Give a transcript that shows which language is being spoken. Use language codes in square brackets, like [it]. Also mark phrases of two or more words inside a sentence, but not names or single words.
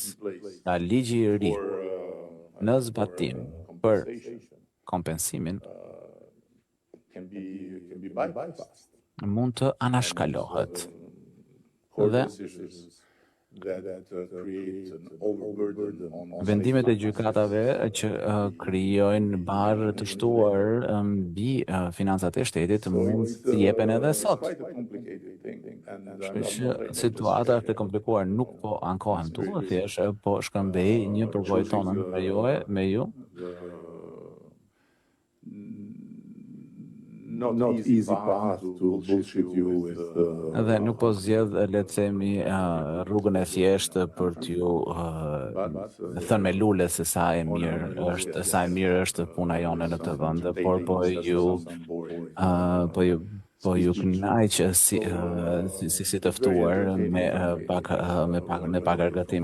[sq] Nga ligji I ri në zbatim për kompensimin mund të anashkalohet dhe vendimet e gjykatave që krijojnë barë të shtuar mbi financat e shtetit mund të jepen edhe sot. Shpesh situata është e komplikuar, nuk po ankohem tu, thjesht po shkëmbej një përvojë tonën me ju. [en] Not easy path to bullshit you with [sq] Dhe nuk po zgjedh le të themi rrugën e thjeshtë për t'ju thënë me lule se sa e mirë është puna jone në të vend, por po ju kënaq si të ftuar me pak argëtim.